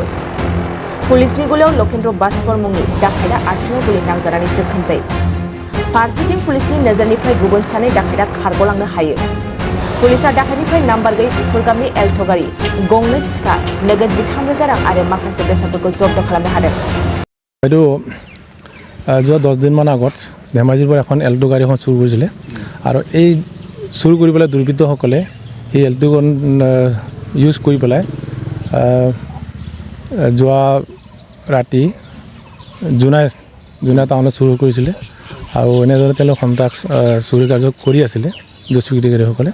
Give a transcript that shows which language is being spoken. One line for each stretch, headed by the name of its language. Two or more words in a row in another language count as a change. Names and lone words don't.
Bodo: पुलिसनि गुलियाव लकेन्द्र बास्पर मुंनि दाखाइटा आथिङाव गुलि नांजानानै जखम जायो। फारसेथिं पुलिसनि नोजोरनिफ्राय गुबुन सानै दाखाइटा खारग'लांनो हायो। पुलिसा दाखाइटनिफ्राय नाम्बार गैयै गुफुर गाबनि एल्ट' गारि, गंनै सिखा, नोगोद 13,000 रां आरो माखासे बेसादफोरखौ जब्द खालामनो हादों।
Assamese: এইটো যোৱা 10 দিনমান আগত ধেমাজিৰ পৰা এখন এল্ট' গাড়ী এখন চুৰ কৰিছিলে আৰু এই চুৰ কৰি পেলাই দুৰ্বৃত্তসকলে এই এল্ট'খন ইউজ কৰি পেলাই যোৱা ৰাতি জোনাই টাউনত চুৰ কৰিছিলে আৰু এনেদৰে তেওঁলোক সন্ত্ৰাস চুৰি কাৰ্য কৰি আছিলে দুষ্কৃতিকাৰীসকলে।